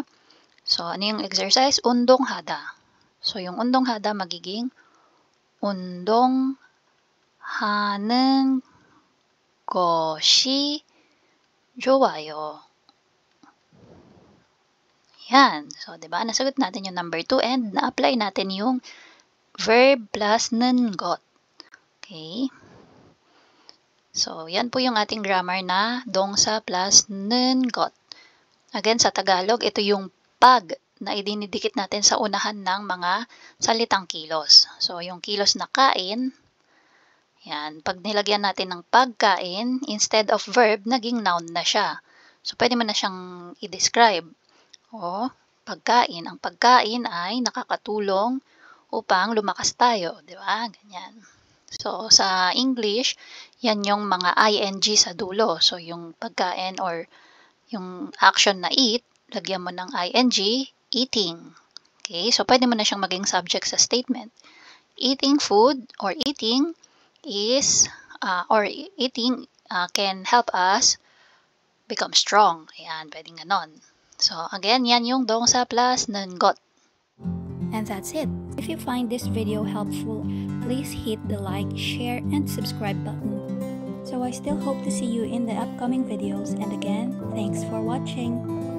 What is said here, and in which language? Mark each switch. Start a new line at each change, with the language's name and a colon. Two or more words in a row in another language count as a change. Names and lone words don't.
Filipino: So, ano yung exercise? 운동하다. So, yung 운동하다 magiging
Korean: 운동하는 것이 좋아요.
Filipino: Yan. So, di ba? Nasagot natin yung number 2 and na-apply natin yung
English: verb plus
Korean: 는 것.
Filipino: Okay? So, yan po yung ating grammar na 동사 plus
Korean: 는 것.
Filipino: Again, sa Tagalog, ito yung pag na idinidikit natin sa unahan ng mga salitang kilos. So, yung kilos na kain, yan, pag nilagyan natin ng pagkain,
English: instead of verb,
Filipino: naging noun na siya. So, pwede mo na siyang i-describe. O, pagkain. Ang pagkain ay nakakatulong upang lumakas tayo. Di ba? Ganyan. So, sa English, yan yung mga ing sa dulo. So, yung pagkain or yung action na eat, lagyan mo ng ing, eating. Okay? So, pwede mo na siyang maging subject sa statement.
English: Eating food or eating is, can help us become strong.
Filipino: Ayan, pwedeng ganon. So, again, yan yung 동사 plus
Korean: 는 것.
English: And that's it. If you find this video helpful, please hit the like, share, and subscribe button. So I still hope to see you in the upcoming videos, and again, thanks for watching.